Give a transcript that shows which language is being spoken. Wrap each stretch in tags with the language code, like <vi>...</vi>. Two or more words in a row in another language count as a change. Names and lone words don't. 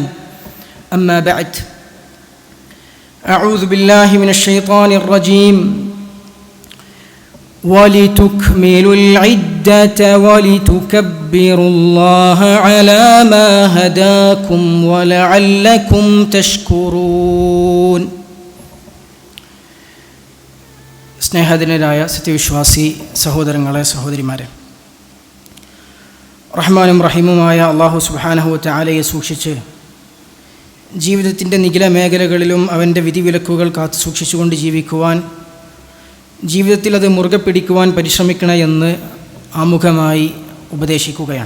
<ar>أما بعد، أعوذ بالله من الشيطان الرجيم. ولتكملوا العدة ولتكبروا الله على ما هداكم ولعلكم تشكرون.</ar> <ml>സ്നേഹധനരായ സത്യവിശ്വാസി സഹോദരങ്ങളെ, സഹോദരിമാരെ, റഹ്മാനും റഹീമുമായ അല്ലാഹു</ml> <ar>سبحانه وتعالى</ar> <ml>സൂക്ഷിച്ച് ജീവിതത്തിൻ്റെ നിഖില മേഖലകളിലും അവൻ്റെ വിധിവിലക്കുകൾ കാത്തു സൂക്ഷിച്ചുകൊണ്ട് ജീവിക്കുവാൻ, ജീവിതത്തിൽ അത് മുറുകെ പിടിക്കുവാൻ പരിശ്രമിക്കണമെന്ന് ആമുഖമായി ഉപദേശിക്കുകയാണ്.</ml>